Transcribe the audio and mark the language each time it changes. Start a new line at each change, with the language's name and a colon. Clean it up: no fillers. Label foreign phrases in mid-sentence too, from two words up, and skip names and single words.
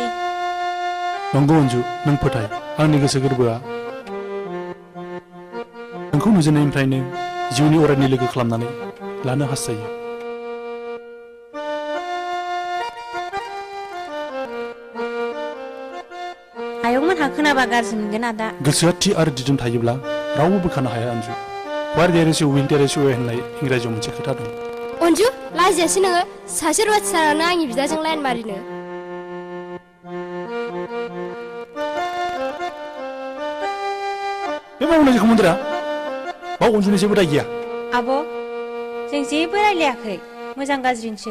Bodo: नंगौ अनजु नों फोथाय आंनि गोसो गोरबोआ नोंखौ नुजेननायनिफ्रायनो जिउनि अरायनि लोगो खालामनानै लानो हास्थायो आयंमोनहा खोनाबा गाज्रि मोनगोन आदा गोसोआ थि आरो दिदोम थायोब्ला रावबो बोखानो हाया अनजु
English: Where there is a will, there is a way
Bodo: होननाय इंराजियाव मोनसे खोथा दं अन्जु लाजियासै नोङो सासे रुवाथि सारानो आंनि बिदाजों लाइन मारिनो बे मावनाय जेखौ मोनदोरा बाव अनजुनि जेबो दाय गैया आब' जों जेबो रायलायाखै मोजां गाज्रिनिसो